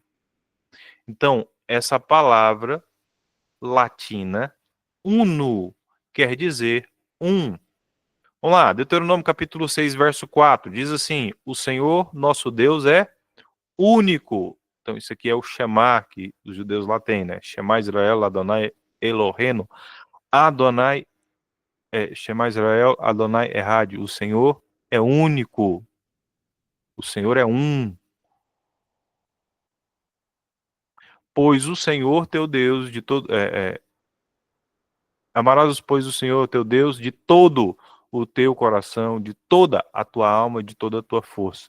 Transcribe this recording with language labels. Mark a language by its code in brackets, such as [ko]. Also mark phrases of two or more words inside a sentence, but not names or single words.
[pt] Então, essa palavra latina, uno, quer dizer um. Vamos lá, Deuteronômio capítulo 6, verso 4, diz assim: o Senhor, nosso Deus, é único. Então, isso aqui é o Shema que os judeus lá têm, né? [he] שמע ישראל אדני אלהינו אדני שמע ישראל אדני אחד. [pt] O Senhor é único. O Senhor é um. Pois o Senhor teu Deus de todo. Amarás, pois, o Senhor teu Deus de todo o teu coração, de toda a tua alma, de toda a tua força.